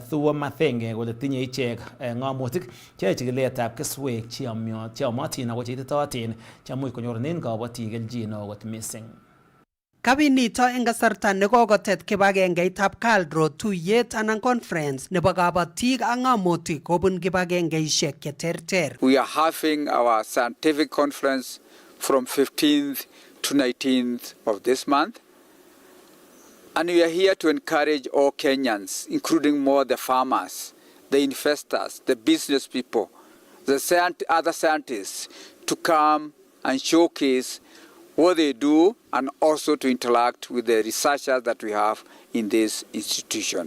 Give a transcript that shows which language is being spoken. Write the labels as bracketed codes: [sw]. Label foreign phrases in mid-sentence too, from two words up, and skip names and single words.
[kln] Thuo Mathenge kole tinye ichek ng'omutik cheyoe chikiletab keswek cheyomotin ako cheititootin chemuch konyorunen kabatik kelchin neo kot missing. Kabinito eng kasarta nekokotet kibagengeitab Kalro tuyet anan conference nebo kabatik ak ng'omutik kobun kibagengeisiek cheterter. [en] We are having our scientific conference from 15th to 19th of this month. And we are here to encourage all Kenyans, including more the farmers, the investors, the business people, the other scientists, to come and showcase what they do and also to interact with the researchers that we have in this institution.